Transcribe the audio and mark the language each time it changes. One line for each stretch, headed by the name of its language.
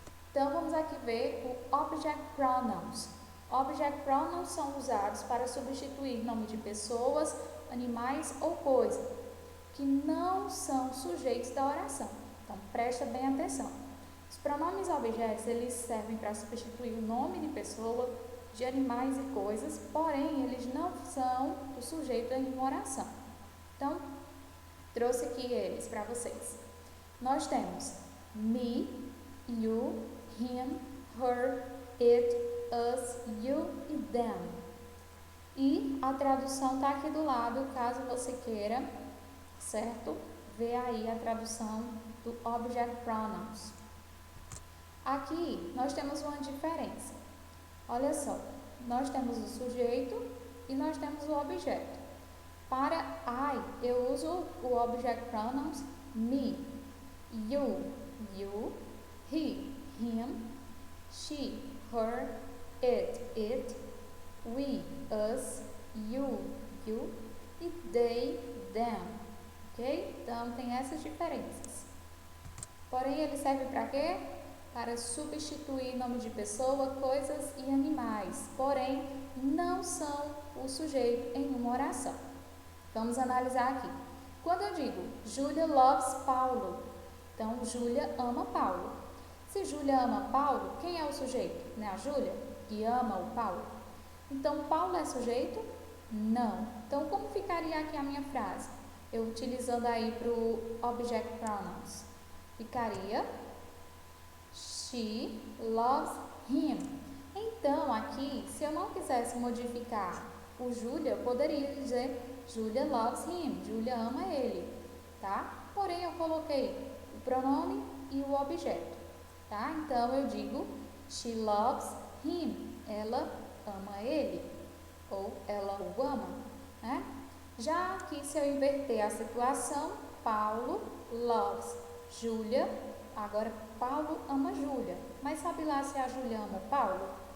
Portuguese: Então, vamos aqui ver o Object Pronouns. Object Pronouns são usados para substituir nome de pessoas, animais ou coisa, que não são sujeitos da oração. Então, presta bem atenção. Os pronomes objetos, eles servem para substituir o nome de pessoa, de animais e coisas, porém, eles não são o sujeito em uma oração. Então, trouxe aqui eles para vocês. Nós temos me, you, him, her, it, us, you e them. E a tradução está aqui do lado, caso você queira, certo? Vê aí a tradução do Object Pronouns. Aqui, nós temos uma diferença. Olha só, nós temos o sujeito e nós temos o objeto. Para I, eu uso o Object Pronouns me, you, he, him, she, her, it, we, us, you e they, them. Ok? Então, tem essas diferenças. Porém, ele serve para quê? Para substituir nome de pessoa, coisas e animais, porém não são o sujeito em uma oração. Vamos analisar aqui. Quando eu digo
English: Júlia loves Paulo,
Portuguese: então Júlia ama Paulo. Se Júlia ama Paulo, quem é o sujeito? Não é a Júlia, que ama o Paulo? Então, Paulo é sujeito? Não. Então, como ficaria aqui a minha frase? Eu utilizando aí para o Object Pronouns. Ficaria
English: She loves him.
Portuguese: Então, aqui, se eu não quisesse modificar o Júlia, eu poderia dizer
English: Julia loves him.
Portuguese: Júlia ama ele, tá? Porém, eu coloquei o pronome e o objeto, tá? Então, eu digo
English: she loves him.
Portuguese: Ela ama ele. Ou ela o ama, né? Já aqui, se eu inverter a situação,
English: Paulo loves Júlia.
Portuguese: Agora, Paulo ama Júlia, mas sabe lá se a Júlia ama Paulo?